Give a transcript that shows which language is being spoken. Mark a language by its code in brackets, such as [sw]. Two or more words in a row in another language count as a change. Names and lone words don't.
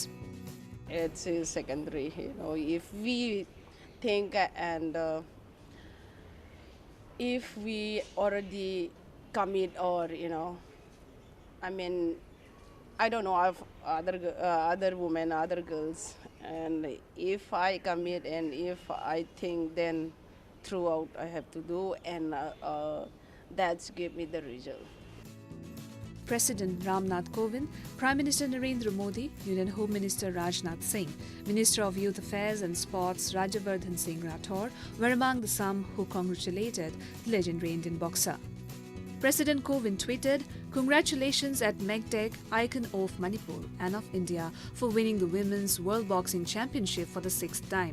[en] It's secondary, if we think and if we already commit, or I don't know of other women, other girls, and if I commit and if I think, then throughout I have to do, and that's give me the result. President Ramnath Kovind, Prime Minister Narendra Modi, Union Home Minister Rajnath Singh, Minister of Youth Affairs and Sports Rajyavardhan Singh Rathore were among the some who congratulated the legendary Indian boxer. President Kovind tweeted, "Congratulations at Megtech, icon of Manipur and of India, for winning the Women's World Boxing Championship for the 6th time.